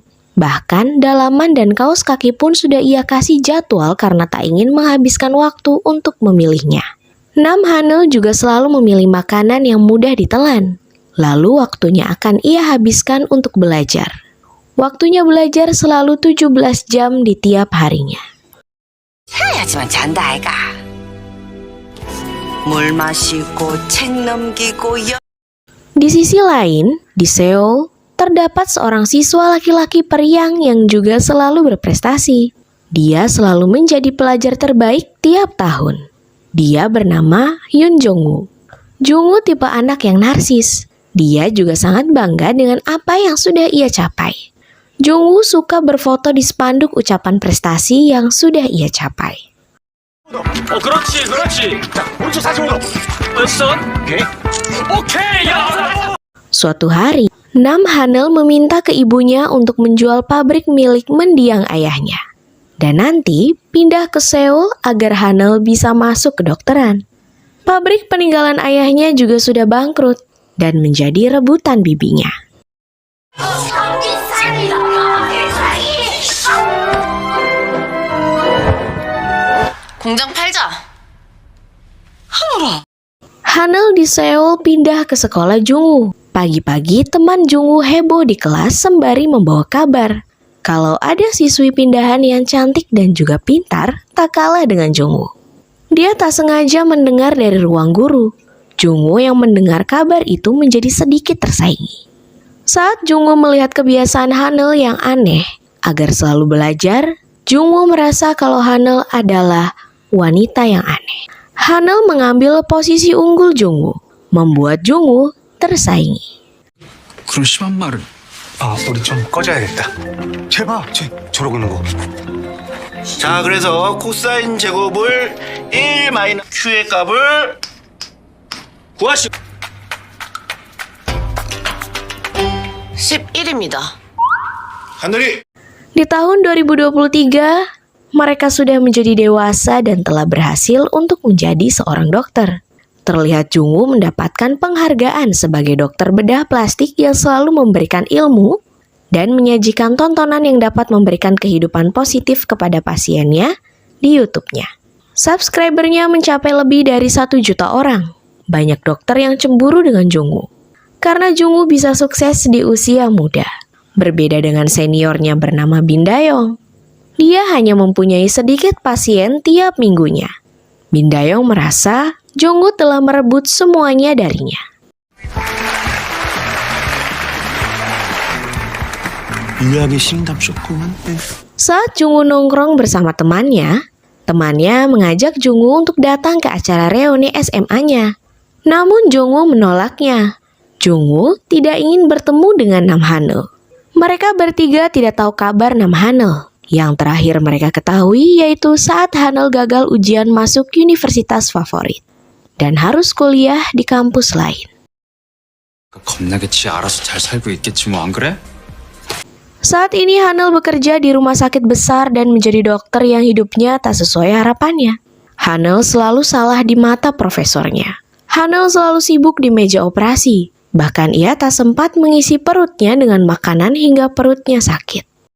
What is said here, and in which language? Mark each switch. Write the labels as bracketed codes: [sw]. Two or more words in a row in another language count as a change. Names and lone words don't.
[id] Bahkan dalaman dan kaos kaki pun sudah ia kasih jadwal karena tak ingin menghabiskan waktu untuk memilihnya. Nam Hane juga selalu memilih makanan yang mudah ditelan. Lalu waktunya akan ia habiskan untuk belajar. Waktunya belajar selalu 17 jam di tiap harinya. [ko] 해야지만 잔다 아이가. 물 마시고 책 넘기고 [id] Di sisi lain, di Seoul, terdapat seorang siswa laki-laki periang yang juga selalu berprestasi. Dia selalu menjadi pelajar terbaik tiap tahun. Dia bernama Yoon Jong-woo. Jong-woo tipe anak yang narsis. Dia juga sangat bangga dengan apa yang sudah ia capai. Jong-woo suka berfoto di spanduk ucapan prestasi yang sudah ia capai. [ko] 그렇지. 자, 오른쪽 45도. 왼손. 오케이. 야. [id] Suatu hari, Nam Hanel meminta ke ibunya untuk menjual pabrik milik mendiang ayahnya. Dan nanti pindah ke Seoul agar Hanel bisa masuk kedokteran. Pabrik peninggalan ayahnya juga sudah bangkrut dan menjadi rebutan bibinya. [ko] 공장 팔자. [id] Hanel di Seoul pindah ke sekolah Jongwoo. Pagi-pagi teman Jongwoo heboh di kelas sembari membawa kabar kalau ada siswi pindahan yang cantik dan juga pintar tak kalah dengan Jongwoo. Dia tak sengaja mendengar dari ruang guru. Jongwoo yang mendengar kabar itu menjadi sedikit tersaingi. Saat Jongwoo melihat kebiasaan Hanel yang aneh, agar selalu belajar, Jongwoo merasa kalau Hanel adalah wanita yang aneh. Hanel mengambil posisi unggul Jongwoo, membuat Jongwoo tersaingi. [ko] 그런 심한 말을. 우리 좀 꺼져야겠다. 쟤 저러고 있는 거. 자, 그래서 코사인 제곱을 1 마이너스 Q의 값을 구하시오. 11입니다. 하늘이 [id] Di tahun 2023, mereka sudah menjadi dewasa dan telah berhasil untuk menjadi seorang dokter. Terlihat Jungwoo mendapatkan penghargaan sebagai dokter bedah plastik yang selalu memberikan ilmu dan menyajikan tontonan yang dapat memberikan kehidupan positif kepada pasiennya di YouTube-nya. Subscribernya mencapai lebih dari 1 juta orang. Banyak dokter yang cemburu dengan Jungwoo. Karena Jungwoo bisa sukses di usia muda. Berbeda dengan seniornya bernama Bin Dayong. Dia hanya mempunyai sedikit pasien tiap minggunya. Bin Dayong merasa Jungwoo telah merebut semuanya darinya. [ko] 유약이 심답셨구만. [id] Saat Jungwoo nongkrong bersama temannya mengajak Jungwoo untuk datang ke acara reuni SMA-nya. Namun Jungwoo menolaknya. Jungwoo tidak ingin bertemu dengan Nam Hanul. Mereka bertiga tidak tahu kabar Nam Hanul. Yang terakhir mereka ketahui yaitu saat Hanul gagal ujian masuk universitas favorit dan harus kuliah di kampus lain. [ko] 겁나게 지 알아서 잘 살고 있겠지 뭐 안 그래? [id] Saat ini Hanul bekerja di rumah sakit besar dan menjadi dokter yang hidupnya tak sesuai harapannya. Hanul selalu salah di mata profesornya. Hanul selalu sibuk di meja operasi. Bahkan ia tak sempat mengisi perutnya dengan makanan hingga perutnya sakit.